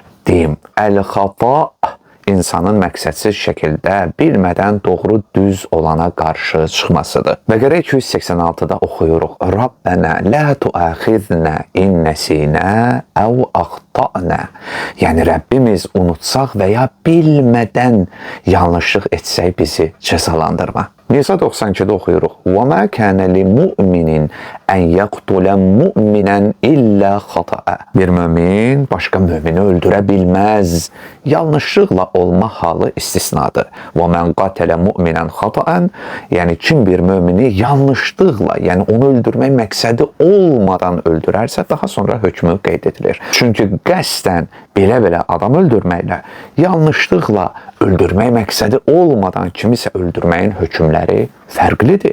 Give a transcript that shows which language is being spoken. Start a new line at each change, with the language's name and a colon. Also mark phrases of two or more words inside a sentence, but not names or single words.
Azerbaijani: Deyim, əl-xata insanın məqsədsiz şəkildə bilmədən doğru düz olana qarşı çıxmasıdır. Bəqərə 286-da oxuyuruq.
Arabic: ربنا لا تؤاخذنا إن نسينا أو أخطأنا.
Azerbaijani: Yəni, Rəbbimiz unutsaq və ya bilmədən yanlışlıq etsək bizi cəzalandırma. Nisa 92-də oxuyuruq.
Arabic: وَمَا كَانَ لِمُؤْمِنٍ أَنْ يَقْتُلَ مُؤْمِنًا إِلَّا خَطَأً.
Azerbaijani: Bir mömin başqa mömini öldürə bilməz. Yanlışlıqla olma halı istisnadır.
Arabic: وَمَنْ قَتَلَ مُؤْمِنًا خَطَأً.
Azerbaijani: Yəni, kim bir mömini yanlışlıqla, yəni onu öldürmək məqsədi olmadan öldürərsə, daha sonra hökmü qeyd edilir. Çünki qəsdən belə-belə adam öldürməklə, yanlışlıqla öldürmək məqsədi olmadan kimisə öldürməyin hökmləri fərqlidir.